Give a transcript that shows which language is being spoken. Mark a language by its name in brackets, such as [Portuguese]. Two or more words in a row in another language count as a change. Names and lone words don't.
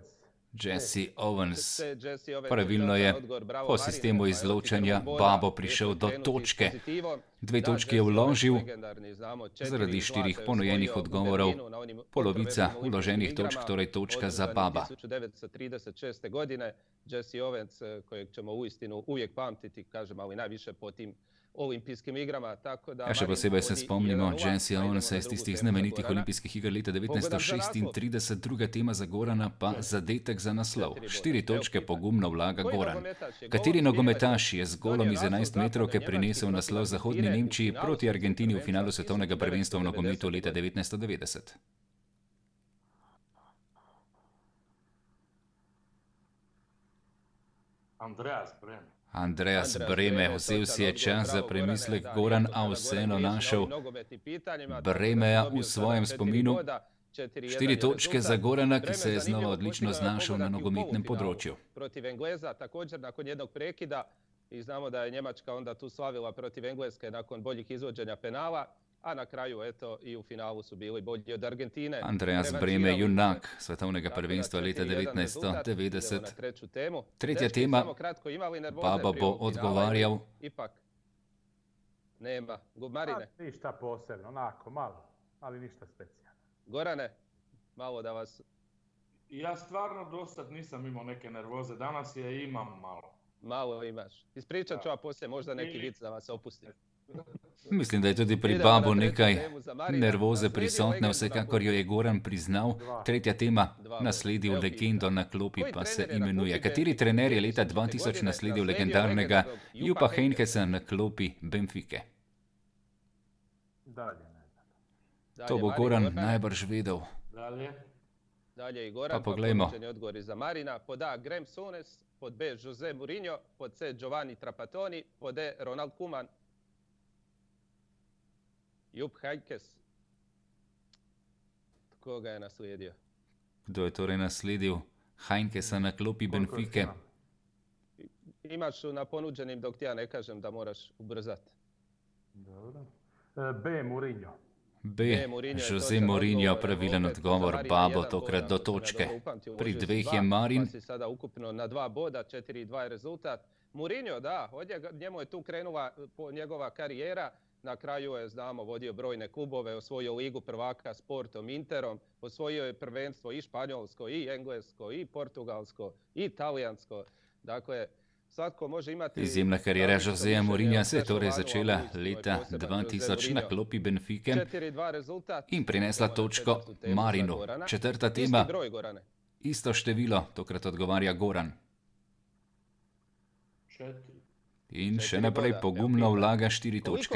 [Slovenian] Jesse Owens. Pravilno je, po sistemu izločanja Babo prišel do točke. 2 točke je vložil, zaradi 4 ponujenih odgovorov, polovica vloženih točk, torej točka za Baba. [Croatian] 1936. godine Jesse Owens, kojeg ćemo uistinu uvijek pamtiti, kažem, ali najviše po tim olimpijskim igrama, tako da... [Slovenian] Ja, še posebej se spomnimo Jesse Owensa iz tistih znamenitih olimpijskih iger leta 1936, druga tema za Gorana pa zadetek za naslov. 4 točke pogumno vlaga Goran. Kateri nogometaš je z golom iz 11 metrovke prinesel naslov Zahodni Nemčiji proti Argentini v finalu svetovnega prvenstva v nogometu leta 1990? Andreas Brehme, vzel si je čas za premislek Goran, a vseeno našel Brehmeja v svojem spominu. 4 točke za Gorana, ki se je znova odlično znašel na nogometnem področju. [Croatian] Protiv Engleza, također nakon jednog prekida, i znamo da je Njemačka onda tu slavila protiv Engleske nakon boljih izvođenja penala, a na kraju, eto, i u finalu su bili bolji od Argentine. [Slovenian] Andreas Brehme, junak svetovnega prvenstva leta 1990. Tretja tema, Baba bo odgovarjal. [Croatian] Ipak, nema. Marine? Ništa posebno, onako, malo, ali ništa specijalno. Gorane, malo da vas... Ja stvarno dosad nisam imao neke nervoze, danas je imam malo. Malo imaš. Ispričat ću, a poslije možda neki vic da vas opustim. [Slovenian] Mislim, da je tudi pri Babu nekaj nervoze prisotne, vsekakor jo je Goran priznal. Tretja tema, nasledil legendo na klopi pa se imenuje. Kateri trener je leta 2000 nasledil legendarnega Jupa Heynckesa na klopi Benfique? To bo Goran najbrž vedel. [Croatian] Dalje i Goran, pa ponuđeni odgovori za Marina. Pod A Graham Souness, pod B Jose Mourinho, pod C Giovanni Trapattoni, pod D Ronald Koeman. Jupp Heynckes. Tko ga je naslijedio? [Slovenian] Kdo je torej nasledil Heynckesa na klopi Benfique? [Croatian] Imaš na ponuđenim dok ti ja ne kažem da moraš ubrzati. Dobro. B Mourinho. B. [Slovenian] Jose Mourinho, pravilen odgovor. Babo tokrat do točke. Pri 2 je Marin. [Croatian] Pa si sada ukupno na 2 boda, 4-2 je rezultat. Mourinho, da, njemu je tu krenula njegova karijera. Na kraju je, znamo, vodio brojne klubove, osvojio ligu prvaka s Portom, Interom, osvojio je prvenstvo i španjolsko, i englesko, i portugalsko, i talijansko. Dakle, svatko može imati... [Slovenian] Izjemna karijera Joseja Mourinha se je torej začela leta 2000 na klopi Benfique in prinesla točko Marinu. 4. tema, isto število, tokrat odgovarja Goran. In še naprej pogumno vlaga 4 točke.